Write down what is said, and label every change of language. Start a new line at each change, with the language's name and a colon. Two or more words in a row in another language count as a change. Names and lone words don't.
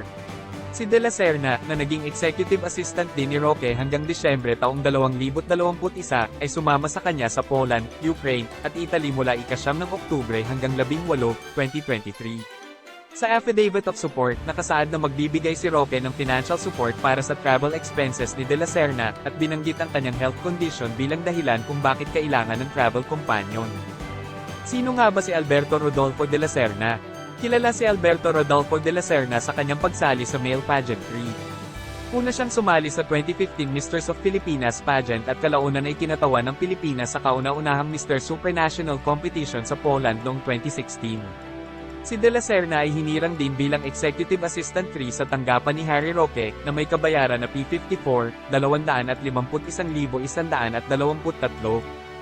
Filipino: Si De La Serna, na naging
English: executive assistant
Filipino: din ni Roque hanggang Disyembre taong 2021, ay sumama sa kanya sa Poland, Ukraine, at Italy mula ika-9 ng Oktubre hanggang 18, 2023. Sa
English: affidavit of support,
Filipino: nakasaad na magbibigay si Roque ng
English: financial support
Filipino: para sa
English: travel expenses
Filipino: ni De La Serna, at binanggit ang kanyang
English: health condition
Filipino: bilang dahilan kung bakit kailangan ng
English: travel companion.
Filipino: Sino nga ba si Alberto Rodolfo de la Serna? Kilala si Alberto Rodolfo de la Serna sa kanyang pagsali sa
English: male pageantry.
Filipino: Una siyang sumali sa 2015 Mistress of Filipinas pageant at kalaunan ay kinatawan ng Pilipinas sa kauna-unahang Mr. Supranational competition sa Poland noong 2016. Si De La Serna ay hinirang din bilang
English: Executive Assistant
Filipino: 3 sa tanggapan ni Harry Roque, na may kabayaran na P54, 251,123.